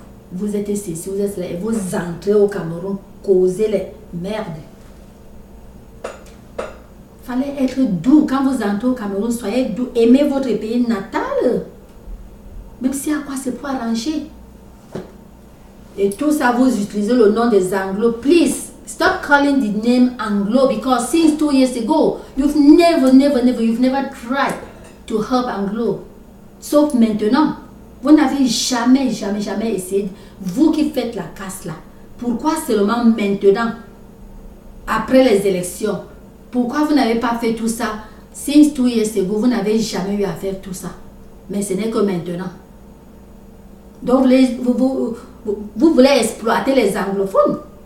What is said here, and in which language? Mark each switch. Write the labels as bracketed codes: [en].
[fr] Vous êtes ceci, vous êtes là. Et vous entrez au Cameroun, causez les merdes. Fallait être doux. Quand vous entrez au Cameroun, soyez doux. Aimez votre pays natal. Même si à quoi c'est pour arranger. Et tout ça, vous utilisez le nom des Anglo. [en] Please, stop calling the name Anglo because since 2 years ago, you've never tried to help Anglo. [fr] Sauf maintenant. Vous n'avez jamais essayé. Vous qui faites la casse là. Pourquoi seulement maintenant? Après les élections. Pourquoi vous n'avez pas fait tout ça? [en] Since 2 years ago, [fr] vous n'avez jamais eu à faire tout ça. Mais ce n'est que maintenant. Donc vous voulez exploiter les anglophones.